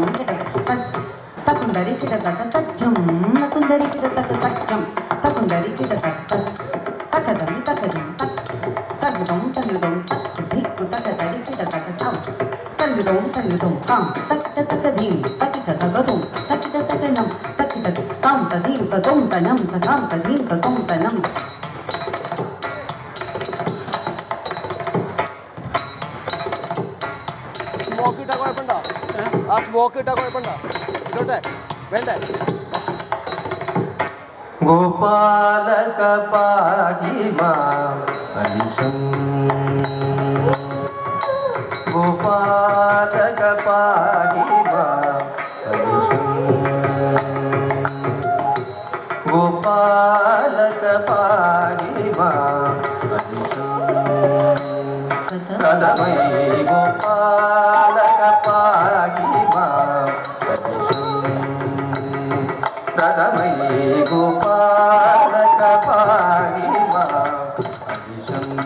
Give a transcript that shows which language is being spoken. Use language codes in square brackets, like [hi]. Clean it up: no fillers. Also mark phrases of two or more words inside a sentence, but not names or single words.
[ml] तकुन्दरिकिडतक तज्जं नकुन्दरिकिडतक तज्जं तकुन्दरिकिडतक तकदं तकजं तगुदं तगुदं तक्धिक्कु तकदरिकिडतक तं तगुदं तगुदं तं तक्ततकधिं तकिततगदं तकिततकनं तकितत तं तधिं ततं तनं ततं तधिं ततं तनं സ്മോക്ക് ഇട്ടാൽ കുഴപ്പമുണ്ടോ? ആ സ്മോക്ക് ഇട്ടാൽ കുഴപ്പമുണ്ടോ? ഇട്ടോട്ടെ വേണ്ടേ? [sa] गोपालक पाहि मां अनिशं गोपालक पाहि मां अनिशं गोपालक पाहि मां अनिशं कदमयि गोपालक पाहि मां अनिशं प्रदमयि गोपालक पाहि मां अनिशं